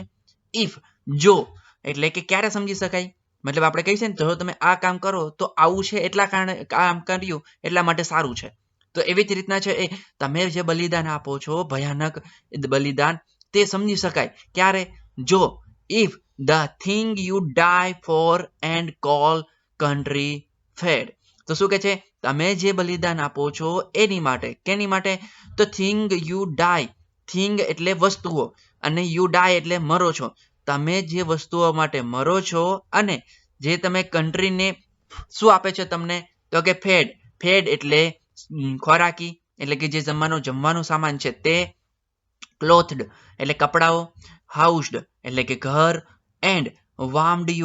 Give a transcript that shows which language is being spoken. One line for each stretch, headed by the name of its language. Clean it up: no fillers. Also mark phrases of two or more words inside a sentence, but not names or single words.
Gujarati: ઇફ જો એટલે કે ક્યારે સમજી શકાય? મતલબ આપણે કહીએ ને જો તમે આ કામ કરો તો આવું છે એટલા કારણે કામ કર્યું એટલા માટે સારું છે. તો એવી જ રીતના છે એ તમે જે બલિદાન આપો છો ભયાનક બલિદાન તે સમજી શકાય ક્યારે?
English: જો if the thing you die for and call country fed.
Gujarati: તો શું કે છે તમે જે બલિદાન આપો છો એની માટે કેની માટે? તો
English: thing you die,
Gujarati: thing એટલે વસ્તુઓ અને
English: you die
Gujarati: એટલે મરો છો. તમે જે વસ્તુઓ માટે મરો છો અને જે તમે કન્ટ્રીને શું આપે છે તમને? તો કે ફેડ. ફેડ એટલે ખોરાકી એટલે કે જે જમવાનું સામાન છે તે, ક્લોથડ એટલે કપડાઓ, હાઉસ્ડ એટલે કે ઘર,
English: and warmed you.